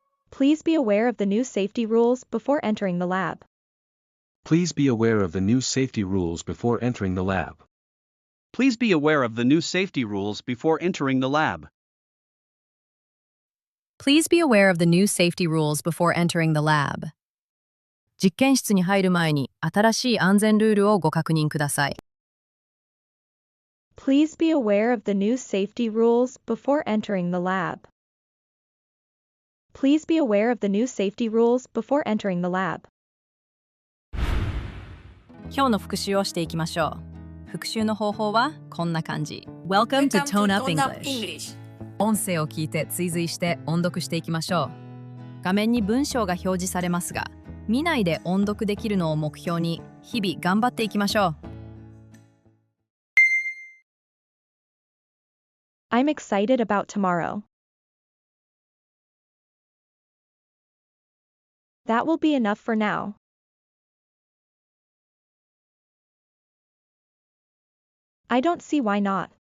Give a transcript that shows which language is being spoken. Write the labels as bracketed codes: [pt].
[en] Please be aware of the new safety rules before entering the lab. Please be aware of the new safety rules before entering the lab. Please be aware of the new safety rules before entering the lab. Please be aware of the new safety rules before entering the lab. [ja] 実験室に入る前に新しい安全ルールをご確認ください。 [en] Please be aware of the new safety rules before entering the lab. Please be aware of the new safety rules before entering the lab. [ja] 今日の復習をしていきましょう。復習の方法はこんな感じ。 [en] Welcome to Tone Up English。 [ja] 音声を聞いて追随して音読していきましょう。画面に文章が表示されますが、見ないで音読できるのを目標に日々頑張っていきましょう。 [en] I'm excited about tomorrow. That will be enough for now. I don't see why not.